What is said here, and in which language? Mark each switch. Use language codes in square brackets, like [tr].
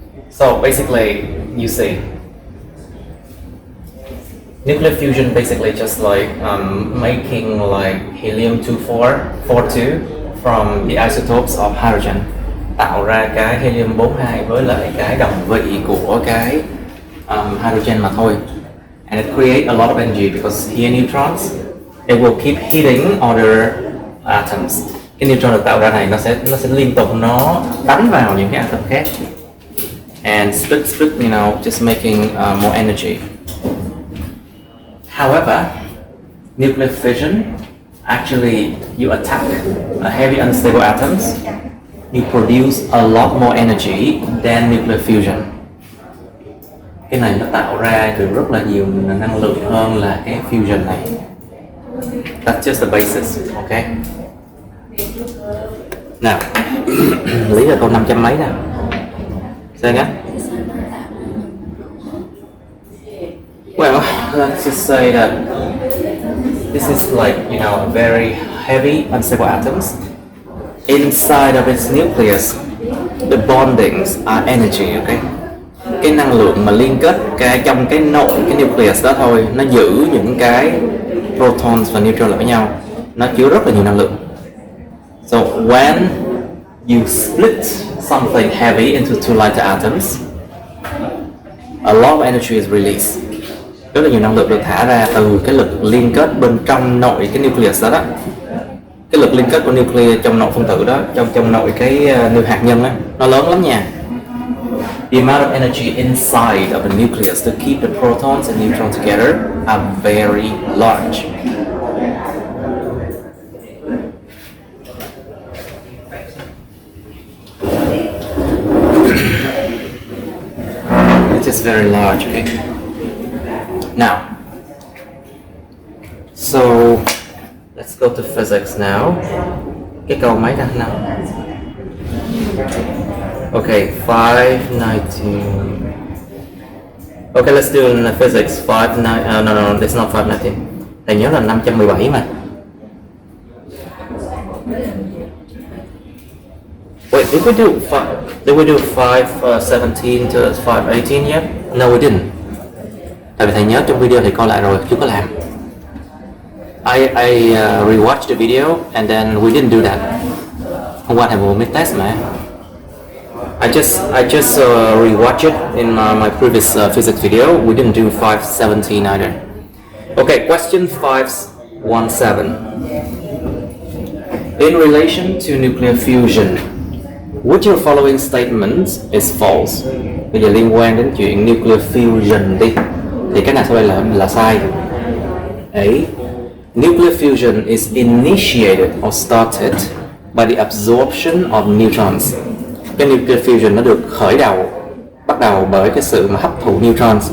[en] So basically, you see, nuclear fusion basically just like making like helium-242 from the isotopes of hydrogen, [vi] tạo ra cái helium-42 với lại cái đồng vị của cái hydrogen mà thôi. [en] And it creates a lot of energy because here neutrons, it will keep hitting other atoms. [vi] Cái neutron được tạo ra này nó sẽ liên tục nó đánh vào những cái atom khác, [en] and split, just making more energy. However, nuclear fission, actually you attack a heavy unstable atoms, you produce a lot more energy than nuclear fusion. [vi] Cái này nó tạo ra được rất là nhiều năng lượng hơn là cái fusion này. [en] That's just the basis, okay? [vi] Nào, lý là câu 500 mấy nào. [en] Say again? Well, let's just say that this is like, very heavy unstable atoms. Inside of its nucleus, the bondings are energy, okay? [vi] Cái năng lượng mà liên kết trong cái nội cái nucleus đó thôi, nó giữ những cái protons và neutron lại với nhau, nó chứa rất là nhiều năng lượng. [en] So when you split something heavy into two lighter atoms, a lot of energy is released. [vi] Rất là nhiều năng lượng được thả ra từ cái lực liên kết bên trong nội cái nucleus đó. Cái lực liên kết của nucleus trong nội phân tử đó, trong nội cái hạt nhân đó, nó lớn lắm nha. [en] The amount of energy inside of the nucleus to keep the protons and neutrons together are very large. It is very large, okay? Now, so let's go to physics now. [vi] Cái câu mấy ta? Nào. [en] Okay, 519. Okay, let's do in physics 59. No, it's not 519. [vi] Thầy nhớ là 517 mà. [en] Wait, did we do 517 to 518 yet? No, we didn't. [vi] Tại vì thầy nhớ trong video thầy coi lại rồi, chưa có làm. [en] I rewatched the video and then we didn't do that. [vi] Hôm qua thầy vừa mới test mà. [en] I just rewatched it in my previous physics video. We didn't do 517 either. Okay, question 517. In relation to nuclear fusion, which of the following statements is false? [vi] Bây giờ liên quan đến chuyện nuclear fusion đi, thì cái nào sau đây là sai? [en] A. Nuclear fusion is initiated or started by the absorption of neutrons. [vi] Cái nuclear fusion nó được bắt đầu bởi cái sự mà hấp thụ neutrons.